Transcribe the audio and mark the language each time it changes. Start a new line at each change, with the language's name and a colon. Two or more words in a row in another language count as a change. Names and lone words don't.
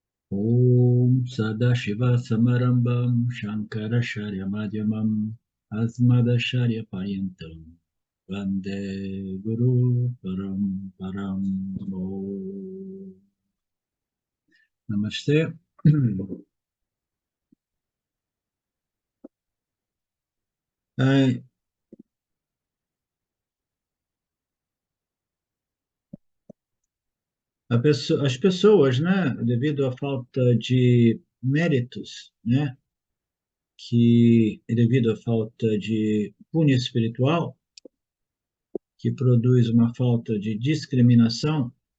Sanskrit: ॐ सदाशिव समारम्भम् शङ्कराचार्य मध्यमम् अस्मदाचार्य पर्यन्तम् वन्दे गुरु परम्. Om.
Portuguese: Namastê. Ai, as pessoas, né, devido à falta de méritos, né, que devido à falta de punho espiritual, que produz uma falta de discriminação,